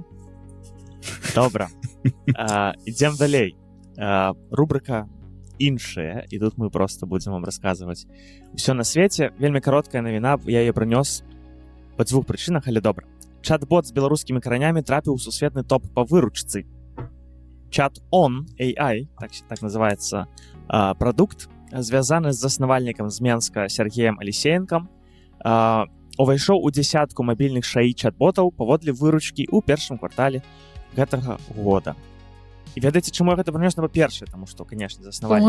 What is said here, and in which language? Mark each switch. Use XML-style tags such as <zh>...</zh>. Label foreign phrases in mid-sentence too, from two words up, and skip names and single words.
<be>Добра. Ідзем далей. Рубрика іншая, і тут мы просто будзем вам расказваць усё на свеце. Вельмі кароткая навіна, я яе прынёс па 2 прычынах, але добра. Чат-бот з беларускімі каранямі трапіў у сусветны топ па выручцы. Chat-on AI, так называецца прадукт, звязаны з заснавальнікам з Менска Сергеем Алісеенкам, увайшоў у дзясятку мабільных шаі чат-ботаў паводле выручкі ў першым квартале гэтага года. І ведаеце, чаму я гэта прынёс? Па-першае, таму што, канешне, заснавальнік...</be>